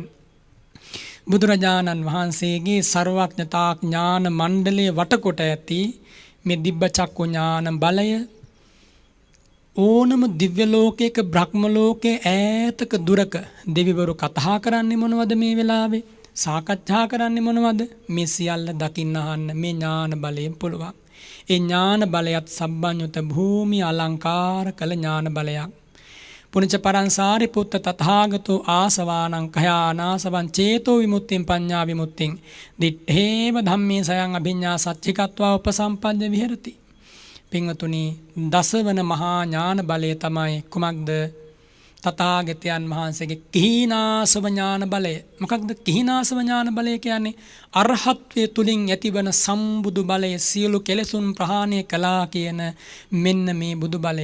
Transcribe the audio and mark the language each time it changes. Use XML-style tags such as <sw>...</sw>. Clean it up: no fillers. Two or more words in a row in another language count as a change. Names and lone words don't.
<si>බුදුරජාණන් වහන්සේගේ සර්වඥතා ඥාන මණ්ඩලයේ වටකොට ඇති මේ</si> <pi>දිබ්බ චක්කු</pi> <si>ඥාන බලය ඕනම දිව්‍ය ලෝකයක බ්‍රහ්ම ලෝකයේ ඈතක දුරක දෙවිවරු කතා කරන්නේ මොනවද මේ වෙලාවේ? සාකච්ඡා කරන්නේ මොනවද? මේ සියල්ල දකින්න අහන්න මේ ඥාන බලයෙන් පුළුවන්. ඒ ඥාන බලයත් සබ්බඤ්ඤුත භූමි අලංකාර කළ ඥාන බලයක්.</si> <pi>පුණජ පරංසාරි පුත්ත තථාගතෝ ආසවානං කයානාසවං චේතෝ විමුක්තිං පඤ්ඤා විමුක්තිං දිත්තේව ධම්මේ සයං අභිඤ්ඤා සච්චිකත්වා උපසම්පද්ද විහෙරති.</pi> <si>පින්වතුනි දසවන මහා ඥාන බලය තමයි කුමක්ද? තථාගතයන් වහන්සේගේ කිහිනාසව ඥාන බලය. මොකක්ද කිහිනාසව ඥාන බලය කියන්නේ? අරහත්ත්වයේ තුලින් ඇතිවන සම්බුදු බලය සියලු කෙලෙසුන් ප්‍රහාණය කළා කියන මෙන්න මේ බුදු බලය.</si>